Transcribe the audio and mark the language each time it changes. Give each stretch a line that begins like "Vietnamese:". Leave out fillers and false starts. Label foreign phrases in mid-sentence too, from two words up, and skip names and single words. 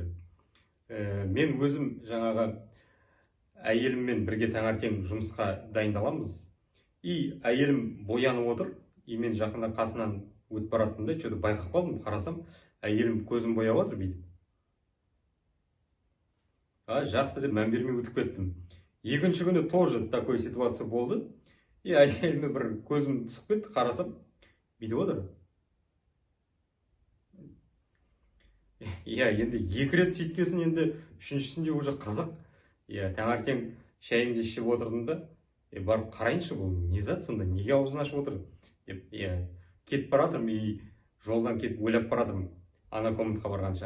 Kazakh: Мен өзім жаңағы әйеліммен бірге таңертең жұмысқа дайындаламыз. И әйелім боянып отыр, и мен жақында қасынан өтіп баратында, что-то байқап қалдым, қарасам, әйелім көзін бояп отыр бүйтіп. Жақсы деп мән бермей өтіп кеттім. Екінші күні
Russian: тоже такой ситуация
Kazakh: болды. И әйеліме бір көзім түсіп кетті, қарасам, бүйтіп отыр. Енді екі рет сөйткесін, енді үшіншісінде уже қызық. Таңертең шайымды ішіп отырдым да, барып қарайыншы, бұл не зат сонда, неге аузын ашып отыр деп, кетіп баратырмын, и жолдан кетіп ойлап баратырмын, ана комнатаға барғанша.